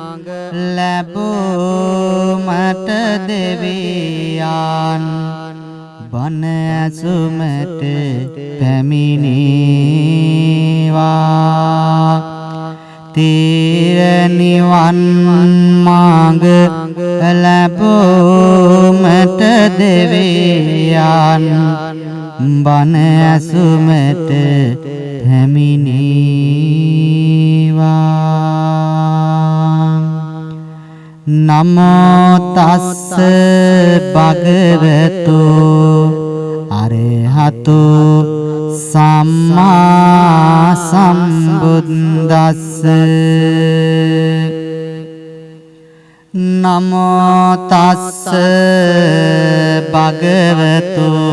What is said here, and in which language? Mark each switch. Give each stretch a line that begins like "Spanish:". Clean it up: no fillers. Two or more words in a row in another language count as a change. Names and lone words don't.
Sinhala: ලැබුමට දෙවියන් බණ ඇසුමට පැමිණේවා තීර නිවන් මාර්ග ලැබුමට දෙවියන් බණ ඇසුමට පැමිණේවා
Pali: නමෝ තස්ස භගවතු අරහතු සම්මා සම්බුද්දස්ස නමෝ තස්ස භගවතු